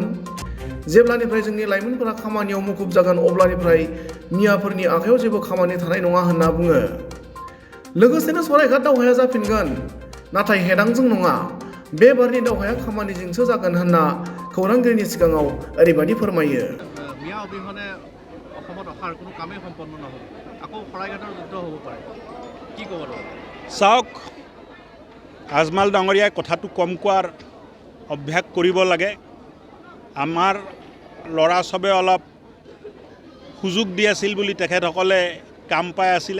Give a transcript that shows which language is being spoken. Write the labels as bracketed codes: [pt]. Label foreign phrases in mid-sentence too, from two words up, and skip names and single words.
[brx] जेब्लानिफ्राय जोंनि लाइमोनफोरा खामानियाव मुखुब जागोन अब्लानिफ्राय मियाफोरनि आखायाव जेबो खामानि थानाय नङा होनना बुङो। लोगोसेनो सरायघाट दावहाया जाफिनगोन, नाथाय हेदांजों नङा, बे बारनि दावहाया खामानिजोंसो जागोन होनना खौरांगिरिनि सिगाङाव ओरैबायदि फोरमायो। [as] মিয়া অবিহনে অসমত অখাৰ কোনো কামেই সম্পন্ন নহ'ব, আকৌ শৰাইঘাটৰ যুদ্ধ হ'ব পাৰে, কি ক'ব? চাওক, আজমাল ডাঙৰীয়াই কথাটো কম কোৱাৰ অভ্যাস কৰিব লাগে। আমাৰ ল'ৰা চবে অলপ সুযোগ দি আছিল বুলি তেখেতসকলে কাম পাই আছিলে।